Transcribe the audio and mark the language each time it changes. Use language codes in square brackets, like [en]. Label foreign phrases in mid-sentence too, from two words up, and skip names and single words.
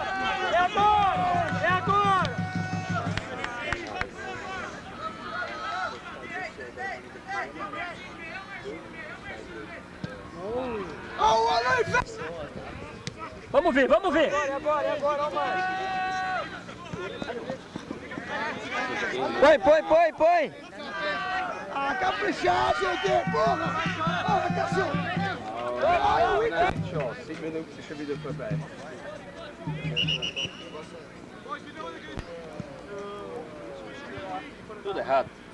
[pt] É agora! É agora! Vamos ver, vamos ver! É agora, ó, mano. Põe! Ah, caprichado, gente, porra! Porra, cachorro! Olha o Inter! [de] Tja, 7 Minuten ist schon wieder vorbei. [pt] Tudo errado.